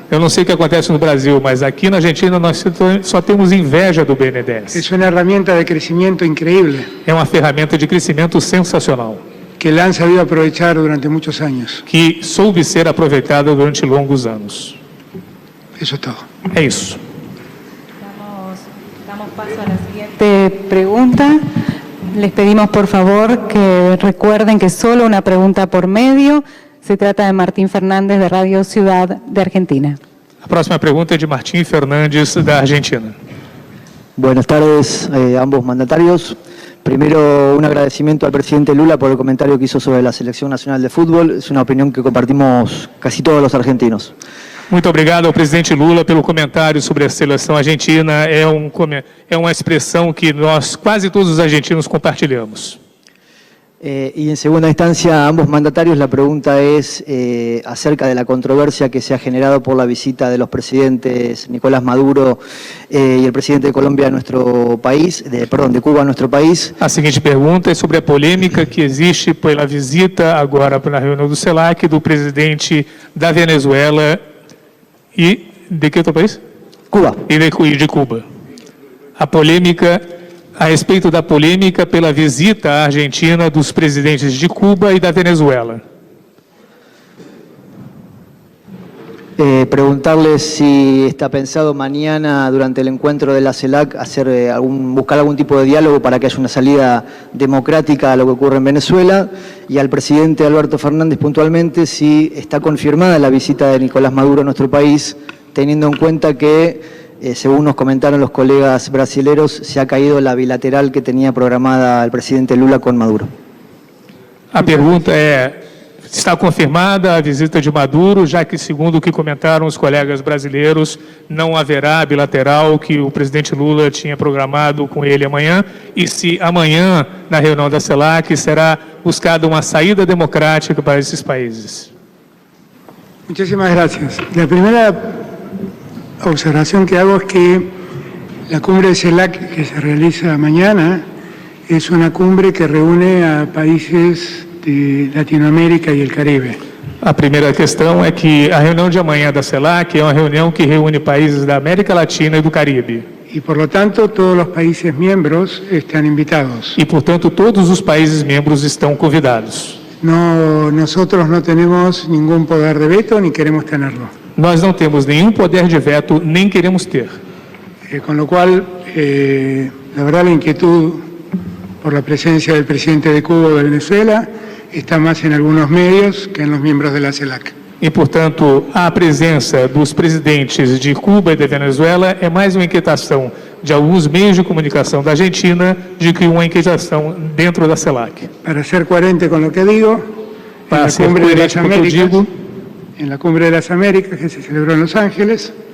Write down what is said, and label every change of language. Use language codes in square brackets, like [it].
[pt] Eu não sei o que acontece no Brasil, mas aqui na Argentina nós só temos inveja do BNDES. [es] Es una herramienta de crecimiento increíble [pt] É uma ferramenta de crescimento sensacional, [es] que la han sabido aprovechar durante muchos años. [pt] que soube ser aproveitada durante longos anos. [es] Eso es todo. [pt] É isso. [es] Damos paso a la siguiente pregunta. Les pedimos por favor que recuerden que solo una pregunta por medio. Se trata de Martín Fernández de Radio Ciudad de Argentina. [pt] A próxima pergunta é de Martim Fernandes, da Argentina. [es] Buenas tardes a ambos mandatarios. Primero, un agradecimiento al presidente Lula por el comentario que hizo sobre la Selección Nacional de Fútbol. Es una opinión que compartimos casi todos los argentinos. [pt] Muito obrigado ao presidente Lula pelo comentário sobre a seleção argentina. É uma expressão que nós, quase todos os argentinos, compartilhamos. [es] Y en segunda instancia, a ambos mandatarios, la pregunta es acerca de la controversia que se ha generado por la visita de los presidentes Nicolás Maduro y el presidente de Colombia a nuestro país, de Cuba a nuestro país. [pt] A seguinte pergunta é sobre a polêmica que existe pela visita agora na reunião do CELAC do presidente da Venezuela e de que outro país? [es] Cuba. [pt] E de Cuba. A polêmica a respeito da polêmica pela visita à Argentina dos presidentes de Cuba e da Venezuela. [es] Preguntarle si está pensado mañana durante el encuentro de la CELAC buscar algún tipo de diálogo para que haya una salida democrática a lo que ocurre en Venezuela, y al presidente Alberto Fernández puntualmente si está confirmada la visita de Nicolás Maduro a nuestro país, teniendo en cuenta que según nos comentaron los colegas brasileros, se ha caído la bilateral que tenía programada el presidente Lula con Maduro. [pt] A pergunta é: está confirmada a visita de Maduro, já que, segundo o que comentaram os colegas brasileiros, não haverá bilateral que o presidente Lula tinha programado com ele amanhã, e se amanhã, na reunião da CELAC, será buscada uma saída democrática para esses países? [es] Muchísimas gracias. La primera observación que hago es que la cumbre de CELAC que se realiza mañana es una cumbre que reúne a países de Latinoamérica y el Caribe. [pt] A primeira questão é que a reunião de amanhã da CELAC é uma reunião que reúne países da América Latina e do Caribe. [es] Y por lo tanto todos los países miembros están invitados. [pt] E, portanto, todos os países membros estão convidados. [es] Nosotros no tenemos ningún poder de veto ni queremos tenerlo. [pt] Nós não temos nenhum poder de veto, nem queremos ter. [es] Con lo cual, la verdad, la inquietud por la presencia del presidente de Cuba o de Venezuela está más en algunos medios que en los miembros de la CELAC. [pt] E, portanto, a presença dos presidentes de Cuba e da Venezuela é mais uma inquietação de alguns meios de comunicação da Argentina do que uma inquietação dentro da CELAC. [es] Para ser coherente con lo que digo, [pt] para ser coerente com o que eu digo, [es] en la Cumbre de las Américas, que se celebró en Los Ángeles,